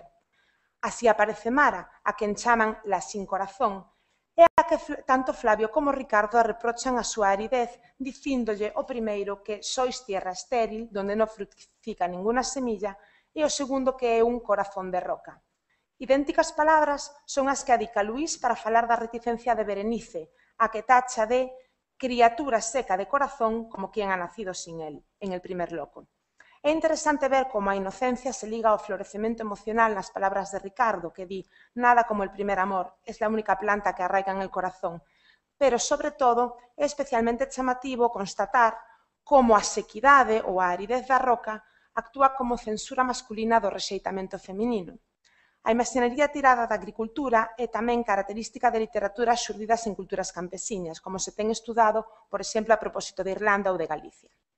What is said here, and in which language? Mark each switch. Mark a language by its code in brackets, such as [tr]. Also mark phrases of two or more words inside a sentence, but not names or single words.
[gl] Así aparece Mara, a quen chaman [es] la sin corazón, [gl] e a que tanto Flavio como Ricardo reprochan a súa aridez, dicíndolle o primeiro que [es] sois tierra estéril, donde non frutifica ninguna semilla, [gl] e o segundo que é un corazón de roca. Idénticas palabras son as que adica Luís para falar da reticencia de Berenice, a que tacha de criatura seca de corazón [es] como quien ha nacido sin él, en el primer loco. [gl] É interesante ver como a inocencia se liga ao florecemento emocional nas palabras de Ricardo, que di [es] «Nada como el primer amor, es la única planta que arraiga en el corazón», [gl] pero, sobre todo, é especialmente chamativo constatar como a sequidade ou a aridez da roca actúa como censura masculina do rexeitamento feminino. A imaxinaría tirada da agricultura é tamén característica de literaturas xurdidas en culturas campesiñas, como se ten estudado, por exemplo, a propósito de Irlanda ou de Galicia.